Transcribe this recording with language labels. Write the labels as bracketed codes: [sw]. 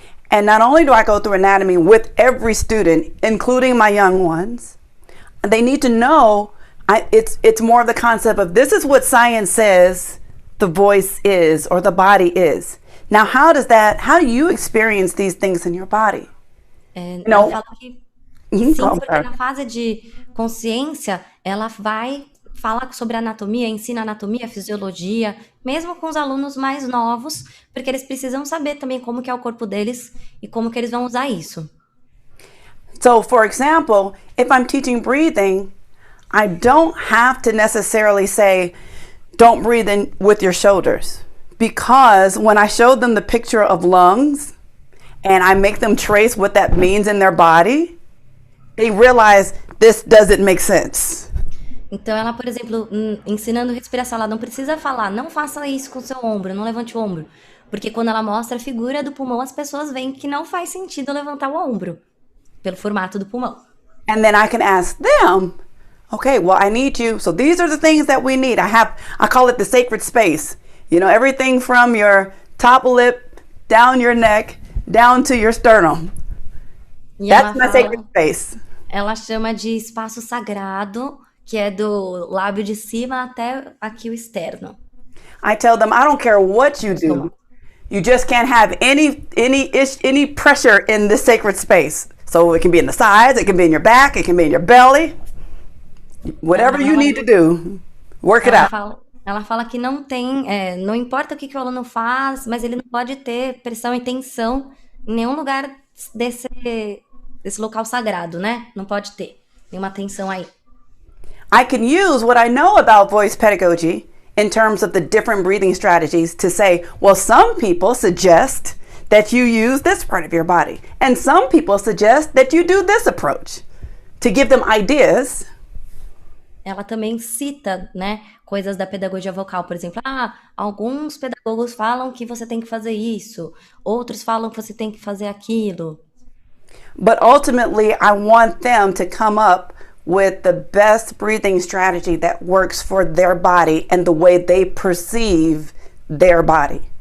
[en] And not only do I go through anatomy with every student, including my young ones, they need to know it's more of the concept of this is what science says the voice is or the body is. Now, how do you experience these things in your body? [pt] Ela fala que sim, porque na fase de consciência, ela vai falar sobre anatomia, ensina anatomia, fisiologia, mesmo com os alunos mais novos, porque eles precisam saber também como que é o corpo deles e como que eles vão usar isso. [en] So, for example, if I'm teaching breathing, I don't have to necessarily say, don't breathe in with your shoulders. Because when I show them the picture of lungs and I make them trace what that means in their body, they realize this doesn't make sense. [pt] Então ela, por exemplo, ensinando respiração, ela não precisa falar, não faça isso com o seu ombro, não levante o ombro. Porque quando ela mostra a figura do pulmão, as pessoas veem que não faz sentido levantar o ombro, pelo formato do pulmão. [en] And then I can ask them, okay, well, I need you. So these are the things that we need. I call it the sacred space. Everything from your top lip, down your neck, down to your sternum. That's my sacred space. [pt] Ela chama de espaço sagrado, que é do lábio de cima até aqui o externo. [en] I tell them, I don't care what you do. You just can't have any pressure in this sacred space. So it can be in the sides, it can be in your back, it can be in your belly. Whatever you need to do, work it out. [pt] Ela fala que não tem, não importa o que o aluno faz, mas ele não pode ter pressão e tensão em nenhum lugar desse local sagrado, né? Não pode ter nenhuma tensão aí. [en] I can use what I know about voice pedagogy in terms of the different breathing strategies to say, well, some people suggest that you use this part of your body, and some people suggest that you do this approach, to give them ideas. [pt] Ela também cita, né, coisas da pedagogia vocal, por exemplo, alguns pedagogos falam que você tem que fazer isso, outros falam que você tem que fazer aquilo. [en] But ultimately, I want them to come up with the best breathing strategy that works for their body and the way they perceive their body.